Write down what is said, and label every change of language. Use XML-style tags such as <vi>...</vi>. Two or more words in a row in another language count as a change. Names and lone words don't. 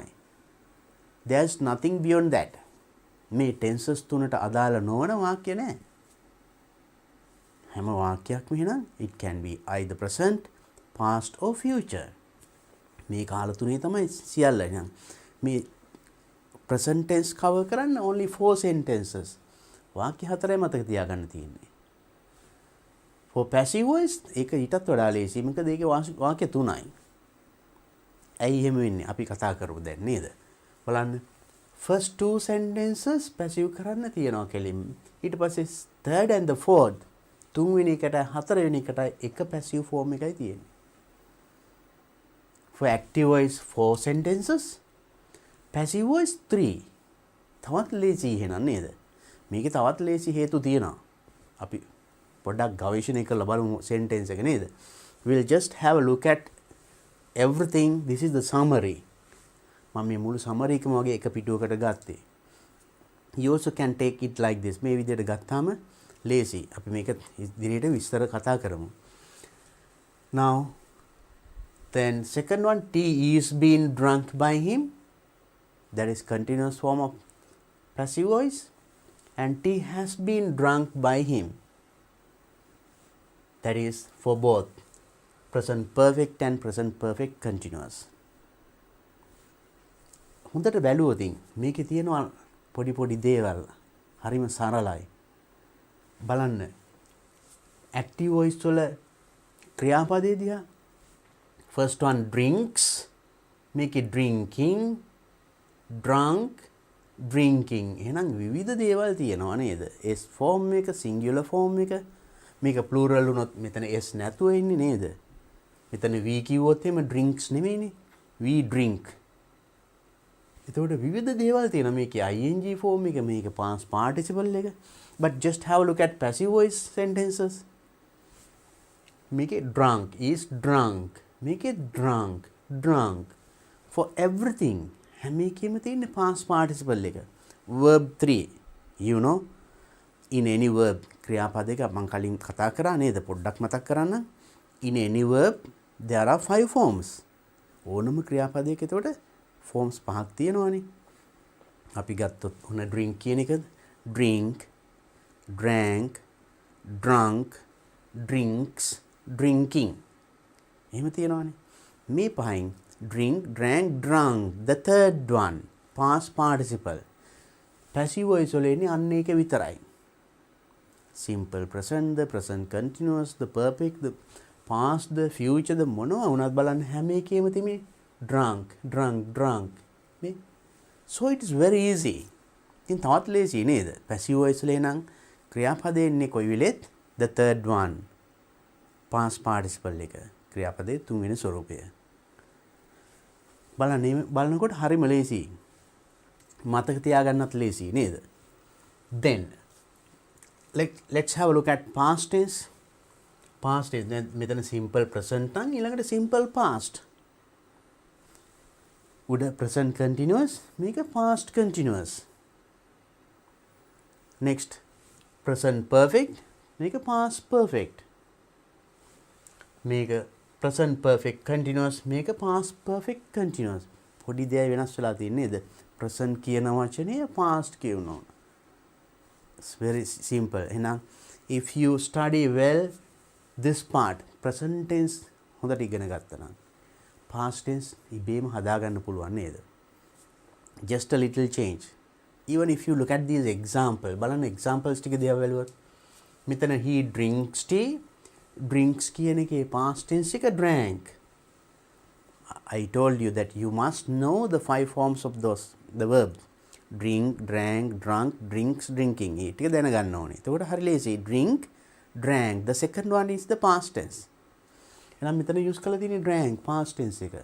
<en>There's nothing beyond that.</en> <si>මේ tenses තුනට අදාළ නොවන වාක්‍ය නැහැ. හැම වාක්‍යයක්ම එහෙනම්</si> <en>it can be either present, past or future.</en> <si>මේ කාල තුනේ තමයි සියල්ල. එහෙනම් මේ</si> <en>present tense cover</en> <si>කරන්න</si> <en>only 4 sentences.</en> <si>වාක්‍ය 4යි මතක තියාගන්න තියෙන්නේ.</si> <en>for passive voice</en> <si>ඒක ඊටත් වඩා ලේසි. මොකද ඒකේ වාක්‍ය 3යි. ඇයි එහෙම වෙන්නේ? අපි කතා කරමු දැන් නේද? බලන්න.</si> <en>first two sentences</en> <si>passive කරන්න තියනවා කෙලින්. ඊට පස්සේ</si> <en>third and the fourth</en> <si>තුන්වෙනි එකට හතරවෙනි එකට එක</si> <en>passive form</en> <si>එකයි තියෙන්නේ.</si> <en>for active voice 4 sentences, passive voice 3.</en> <si>තවත් ලේසි එහෙනම් නේද? මේකේ තවත් ලේසි හේතු තියෙනවා. අපි පොඩ්ඩක් ගවේෂණය කරලා බලමු sentence එක නේද?</si> <en>We'll just have a look at everything. This is the summary.</en> <si>මම මේ මුළු summary එකම වගේ එක පිටුවකට ගත්තේ.</si> <en>You also can take it like this.</en> <si>මේ විදිහට ගත්තාම ලේසි. අපි මේක ඉදිරියට විස්තර කතා කරමු.</si> <en>Now then second one, tea is being drunk by him. That is continuous form of passive voice. And tea has been drunk by him. That is for both present perfect and present perfect continuous.</en> <si>හොඳට බැලුවොත් මේකේ තියෙනවා පොඩි පොඩි දේවල්. හරිම සරලයි. බලන්න.</si> <en>active voice</en> <si>වල ක්‍රියාපදයේ දිහා.</si> <en>First one, drinks. Make it drinking, drunk, drinking.</en> <si>එහෙනම් විවිධ දේවල් තියෙනවා නේද?</si> <en>S form</en> <si>එක,</si> <en>singular form</en> <si>එක. මේක plural වුණොත් මෙතන S නැතුව ඉන්නේ නේද? මෙතන we කිව්වොත් එimhe drinks නෙමෙයිනේ.</si> <en>We drink.</en> <si>එතකොට විවිධ දේවල් තියෙනවා මේකේ</si> <en>ing form</en> <si>එක, මේක</si> <en>past participle</en> <si>එක.</si> <en>But just have a look at passive voice sentences. Make it drunk is drunk. Make it drunk, drunk. For everything.</en> <si>හැම එකෙම තියෙන</si> <en>past participle</en> <si>එක. Verb 3.</si> <en>You know, in any verb.</en> <si>ක්‍රියාපදයක මම කලින් කතා කරා නේද? පොඩ්ඩක් මතක් කරන්න.</si> <en>In any verb there are 5 forms.</en> <si>ඕනම ක්‍රියාපදයක එතකොට forms 5ක් තියෙනවානේ. අපි ගත්තොත් ඔන්න drink කියන එකද?</si> <en>Drink, drank, drunk, drinks, drinking.</en> <si>එහෙම තියෙනවානේ. මේ පහෙන්</si> <en>drink, drank, drunk. The third one, past participle. Passive voice</en> <si>වල එන්නේ අන්න ඒක විතරයි.</si> <en>Simple present, the present continuous, the perfect, the past, the future, the</en> <si>මොනවා වුණත් බලන්න හැම එකේම තිබෙන්නේ</si> <en>drunk, drunk, drunk. මේ so it is very easy.</en> <si>ඉතින් තවත් ලේසි නේද?</si> <en>passive voice</en> <si>වල එනං ක්‍රියාපදේ එන්නේ කොයි වෙලෙත්</si> <en>the third one, past participle</en> <si>එක. ක්‍රියාපදයේ තුන්වෙනි ස්වරූපය. බලනකොට හරිම ලේසි. මතක තියාගන්නත් ලේසි නේද?</si> <en>Then let's have a look at past tense. Past tense මෙතන simple present නම් ඊළඟට simple past. උඩ present continuous, මේක past continuous. Next present perfect, මේක past perfect. මේක present perfect continuous, මේක past perfect continuous.</en> <si>පොඩි දෙයක් වෙනස් වෙලා තියෙන්නේ නේද? present කියන වචනය past කියනවා.</si> <en>It's very simple. එහෙනම් if you study well this part, present tense</en> <si>හොඳට ඉගෙන ගත්තා නම්</si> <en>past tense</en> <si>ඉබේම හදාගන්න පුළුවන් නේද?</si> <en>Just a little change. Even if you look at these example,</en> <si>බලන්න examples ටික දිහා බලුවොත් මෙතන</si> <en>he drinks tea. Drinks</en> <si>කියන එකේ</si> <en>past tense එක drank. I told you that you must know the 5 forms of the verbs. Drink, drank, drunk, drinks, drinking.</en> <si>ඒ ටික දැනගන්න ඕනේ. එතකොට හරි ලේසි.</si> <en>Drink, drank. The second one is the past tense.</en> <si>එහෙනම් මෙතන use කරලා තියෙන්නේ</si> <en>drank past tense</en> <si>එක.</si>